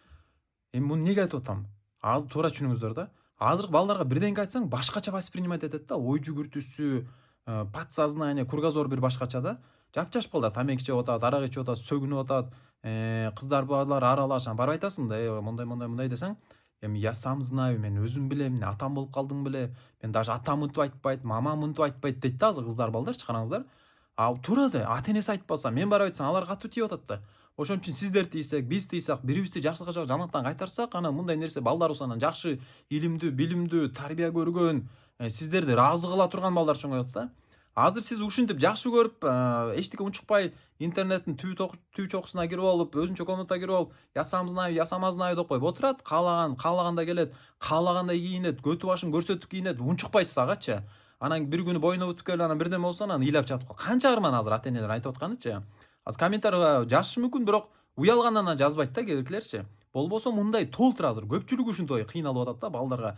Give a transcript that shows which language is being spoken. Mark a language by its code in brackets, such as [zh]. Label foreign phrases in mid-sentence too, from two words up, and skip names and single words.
[ky] Эми муну неге айтып атам? Азыр туура түшүнүңүздөр да. Азыркы балдарга бирдеңке айтсаң башкача воспринимать этет да. Ой жүгүртүүсү, [ru] подсознание, кругозор [ky] бир башкача да. Жапжаш балдар тамеки чегип атат, арак ичип атат, сөгүнүп атат. Кыздар балдар аралаш, барып айтасың да, мындай десең, эми [ru] я сам знаю, [ky] мен өзүм билем, атам болуп калдым беле. Мен даже атам мынтип айтпайт, мамам мынтип айтпайт дейт да азыр кыздар балдарчы караңыздар. Туура да, ата энеси айтпаса, мен барып айтсам, алар катуу тийип атат да. Ошон үчүн сиздер тийсек, биз тийсек, бирибизди жакшылыкка жок жамандыктан кайтарсак, анан мындай нерсе балдарыбыз анан жакшы, илимдүү, билимдүү, тарбия көргөн, сиздерди ыраазы кыла турган балдар чоңойот да. Азыр сиз ушинтип жакшы көрүп, эчтеке унчукпай, интернеттин түбү чокусуна кирип алып, өзүнчө комнатага кирип алып, [ru] я сам знаю, я сама знаю [ky] деп коюп отурат, каалаганда келет, каалагандай кийинет, көтү башын көрсөтүп кийинет, унчукпайсыз агачы. Анан бир күнү боюна бүтүп келип, анан бирдеме болсо анан ыйлап жатып калат. Канча арман азыр ата энелер айтып атканычы. Азыр комментарийга жазышы мүмкүн, бирок уялгандан жазбайт да кээ биркилерчи. Болбосо мындай толтур азыр көпчүлүгү ушинтой кыйналып атат да балдарга.